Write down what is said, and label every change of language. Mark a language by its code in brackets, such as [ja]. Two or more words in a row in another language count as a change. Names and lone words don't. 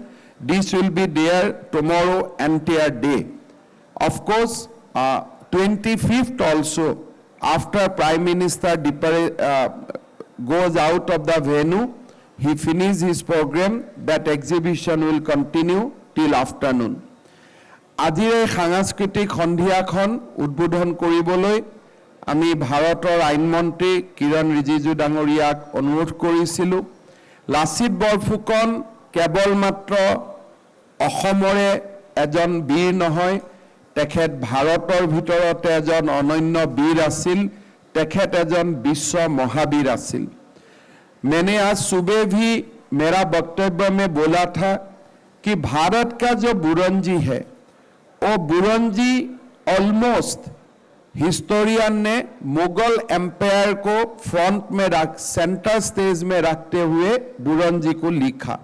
[en] This will be there tomorrow entire day. Of course, 25th also, after Prime Minister goes out of the venue, he finishes his program, that exhibition will continue till afternoon. [as] আজিৰ এই সাংস্কৃতিক সন্ধিয়াখন উদ্বোধন কৰিবলৈ আমি ভাৰতৰ আইনমন্ত্ৰী কিৰণ ৰিজিজু ডাঙৰীয়াক অনুৰোধ কৰিছিলোঁ। লাচিত বৰফুকন কেৱল মাত্ৰ অসমৰে এজন বীৰ নহয়, তেখেত ভাৰতৰ ভিতৰতে এজন অনন্য বীৰ আছিল, তেখেত এজন বিশ্ব মহাবীৰ আছিল। [hi] मैंने आज सुबह भी मेरा वक्तव्य में बोला था कि भारत का जो बुरंजी है, वो बुरंजी [en] almost historian [hi] ने मुगल एम्पायर को फ्रंट में रख [en] centre stage [hi] में रखते हुए बुरंजी को लिखा।